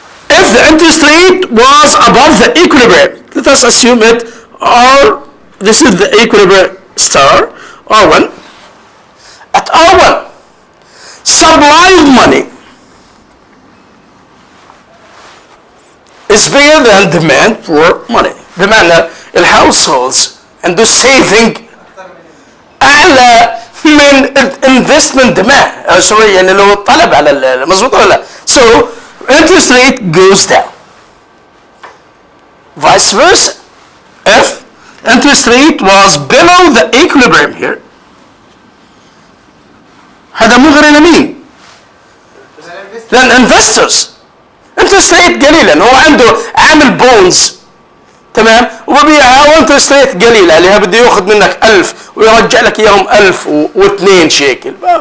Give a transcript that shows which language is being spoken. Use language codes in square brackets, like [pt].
[en] If the interest rate was above the equilibrium, let us assume it R. This is the equilibrium star R1. At R1, supply of money is bigger than demand for money. [ar] بمعنى الهاوسهولدز عنده saving أعلى من investment demand. سوري يعني لو الطلب على مظبوط ولا لا؟ [en] So interest rate goes down. Vice versa. If interest rate was below the equilibrium here، [ar] هذا مو غير لمين؟ للانفسترز. انترست ريت قليل لانه هو عنده عامل بونز تمام وببيعها وانترست ريت قليله اللي بده ياخذ منك 1000 ويرجع لك اياهم 1002 شيكل.